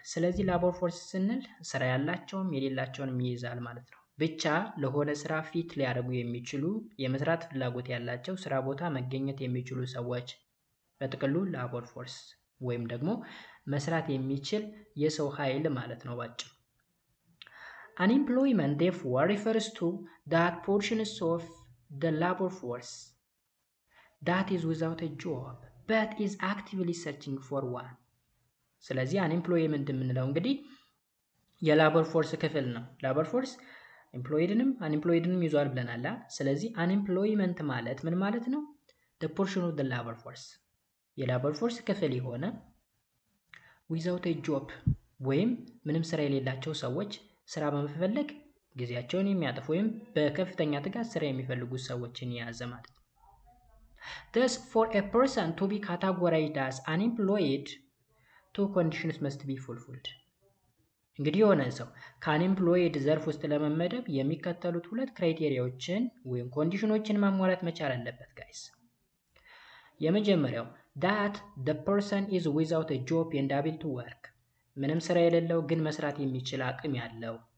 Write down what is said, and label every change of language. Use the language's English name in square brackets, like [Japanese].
[Amharic] ስለዚህ ላቦር ፎርስ ስንል ስራ ያላቸውም የሌላቸውንም ይይዛል ማለት ነው። ብቻ ለሆነ ስራ ፊት ሊያደርጉ የሚችሉ የመስራት ፍላጎት ያላቸው ስራ ቦታ መገኘት የሚችሉ ሰዎች በጥቅሉ ላቦር ፎርስ ወይም ደግሞ መስራት የሚችል የሰው ኃይል ማለት ነው ባጭሩ። [English] Unemployment therefore refers to that portions of the labor force that is without a job but is actively searching for one. [Amharic] ስለዚህ unemployment የምንለው እንግዲህ የላቦር ፎርስ ክፍል ነው። ላቦር ፎርስ ኤምፕሎይድንም አንኤምፕሎይድንም ይዟል ብለናል። ስለዚህ unemployment ማለት ምን ማለት ነው? [English] the portion of the labor force [Amharic] የላቦር ፎርስ ክፍል የሆነ [English] without a job [Amharic] ወይም ምንም ስራ የሌላቸው ሰዎች ስራ በመፈለግ ጊዜያቸውን የሚያጠፉ ወይም በከፍተኛ ትጋት ስራ የሚፈልጉ ሰዎችን የያዘ ማለት ነው። [English] Thus, for a person to be categorized as unemployed, two conditions must be fulfilled. [Amharic] እንግዲህ የሆነ ሰው ከአንኤምፕሎይድ ዘርፍ ውስጥ ለመመደብ የሚከተሉት ሁለት ክራይቴሪያዎችን ወይም ኮንዲሽኖችን ማሟላት መቻል አለበት ጋይስ። የመጀመሪያው [English] that the person is without a job and able to work [Amharic] ምንም ስራ የሌለው ግን መስራት የሚችል አቅም ያለው።